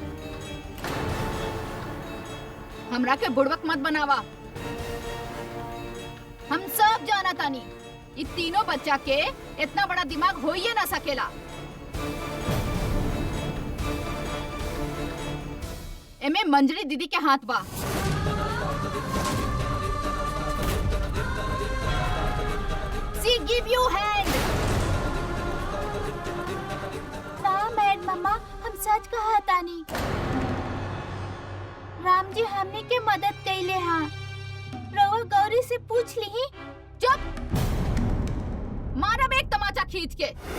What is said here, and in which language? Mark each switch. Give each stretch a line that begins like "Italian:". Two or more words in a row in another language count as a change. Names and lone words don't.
Bhojpuri: हमरा के बुड़वक मत बनावा। हम सब जाना तानी ये तीनों बच्चा के इतना बड़ा दिमाग हो ही ना सकेला। एमे मंजरी दीदी के हाथ बा।
English: She give you hand.
Bhojpuri: ना मैड मम्मा, हम सच कहा तानी। राम जी हमने के मदद कैले हाँ। रवा गौरी से पूछ ली। चुप, मारब एक तमाचा खींच के।